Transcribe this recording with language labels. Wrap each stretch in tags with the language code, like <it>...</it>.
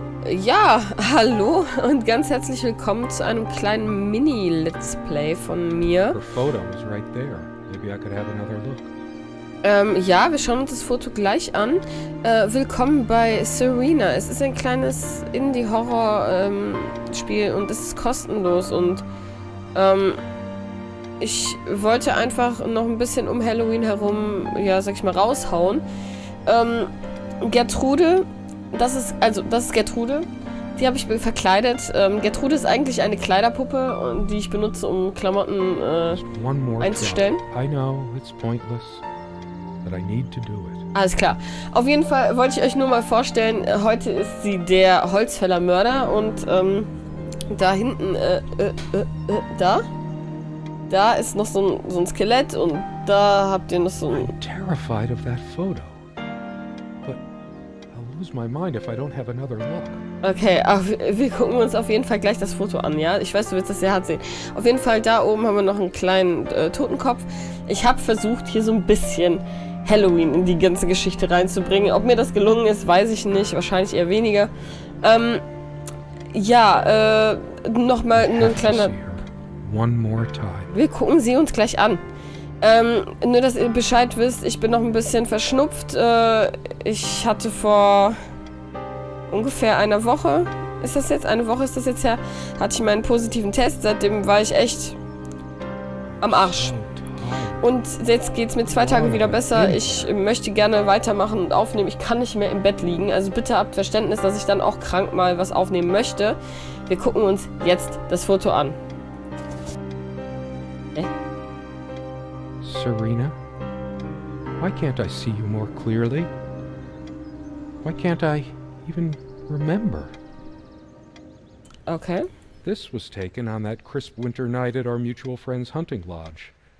<de>Ja, hallo und ganz herzlich willkommen zu einem kleinen Mini-Let's Play von mir.</de> <en>Her photo is right there. Maybe I could have another look.</en> <de>Ja, wir schauen uns das Foto gleich an. Willkommen bei Serena. Es ist ein kleines Indie-Horror-Spiel und es ist kostenlos und ich wollte einfach noch ein bisschen um Halloween herum, ja, sag ich mal, raushauen. Gertrude, das ist Gertrude. Die habe ich verkleidet. Gertrude ist eigentlich eine Kleiderpuppe, die ich benutze, um Klamotten einzustellen.</de> <en>I know it's pointless, but I need to do it.</en> <de>Alles klar. Auf jeden Fall wollte ich euch nur mal vorstellen, heute ist sie der Holzfällermörder und da hinten, da ist noch so ein Skelett und da habt ihr noch so ein...</de> <en>I'm terrified of that photo. But I'll lose my mind if I don't have another look.</en> <de>Okay, wir gucken uns auf jeden Fall gleich das Foto an, ja? Ich weiß, du willst das sehr hart sehen. Auf jeden Fall, da oben haben wir noch einen kleinen Totenkopf. Ich habe versucht, hier so ein bisschen Halloween in die ganze Geschichte reinzubringen. Ob mir das gelungen ist, weiß ich nicht. Wahrscheinlich eher weniger. Ja, nochmal nur ein kleiner...</de> <en>One more time.</en> <de>Wir gucken sie uns gleich an. Nur, dass ihr Bescheid wisst, ich bin noch ein bisschen verschnupft. Ich hatte vor ungefähr einer Woche, ist das jetzt her, hatte ich meinen positiven Test. Seitdem war ich echt am Arsch. Und jetzt geht's mir 2 Tage wieder besser. Ich möchte gerne weitermachen und aufnehmen. Ich kann nicht mehr im Bett liegen. Also bitte habt Verständnis, dass ich dann auch krank mal was aufnehmen möchte. Wir gucken uns jetzt das Foto an.</de> <en>Serena, why can't I see you more clearly? Why can't I even remember? Okay. This was taken on that crisp winter night at our mutual friend's hunting lodge.</en>